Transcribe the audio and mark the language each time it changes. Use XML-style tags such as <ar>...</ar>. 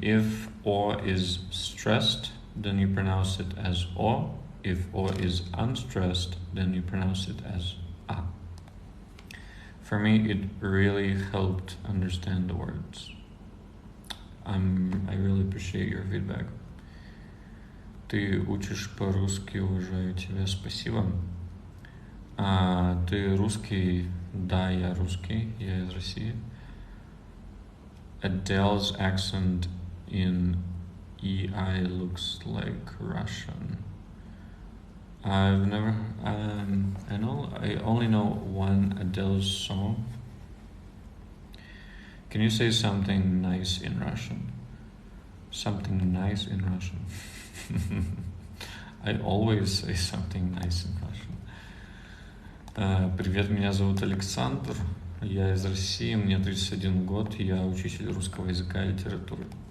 <en>If O is stressed, then you pronounce it as O. If O is unstressed, then you pronounce it as A. For me, it really helped understand the words. I really appreciate your feedback.</en> <ru>Ты учишь по-русски, уважаю тебя, спасибо. Ты русский? Да, я русский, я из России.</ru> <en>Adele's accent in EI looks like Russian. I've never. I only know one Adele's song. Can you say something nice in Russian? Something nice in Russian. I always say something nice in Russian.</en> <ru>Привет, меня зовут Александр. Я из России, мне 31 год, я учитель русского языка и литературы.</ru>